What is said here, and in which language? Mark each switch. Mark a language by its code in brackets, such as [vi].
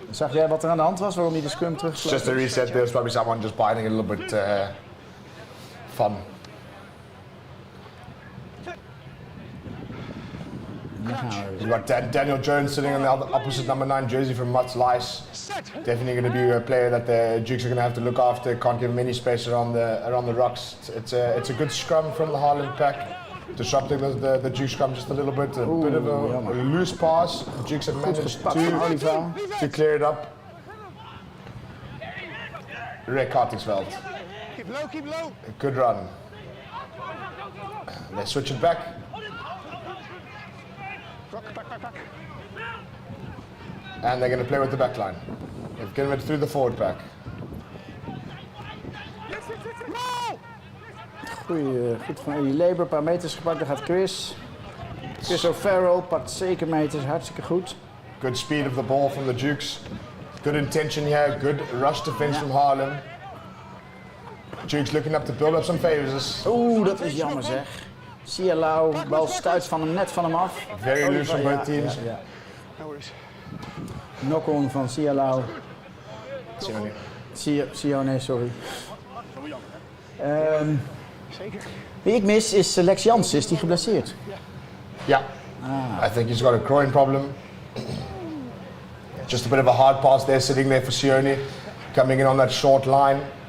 [nl] Zag jij wat er aan de hand was, waarom hij de scrum terugsloot? [en] Just a reset, there's probably someone just biting a little bit fun. You've got Daniel Jones sitting on the opposite number 9 jersey from Mats Leijs. Definitely going to be a player that the Dukes are going to have to look after. Can't give him any space around the rocks. It's a good scrum from the Haarlem pack. disrupting the Dukes scrum just a little bit. A bit of a loose pass. The Dukes have managed to clear it up. Rick Hartingsveld. Keep low, keep low. A good run. They switch it back. Back. And they're going to play with the back line. They've given it through the forward pack. [nl] Goed van Eddie Leber, een paar meters gepakt. Daar gaat Chris. Chris O'Farrell pakt zeker meters, hartstikke goed. [en] Good speed of the ball from the Dukes. Good intention here, good rush defense from Haarlem. Dukes looking up to build up some favors. [nl] Oeh, dat is jammer zeg. Sialau, bal stuit van hem net van hem af. [en] Very loose from both teams. [nl] Ja. Knock-on van Sialau. Sione, sorry. Wie ik mis is Lex Jansen, is die geblesseerd? [en] Yeah, I think he's got a groin problem. Just a bit of a hard pass there, sitting there for Sione, coming in on that short line.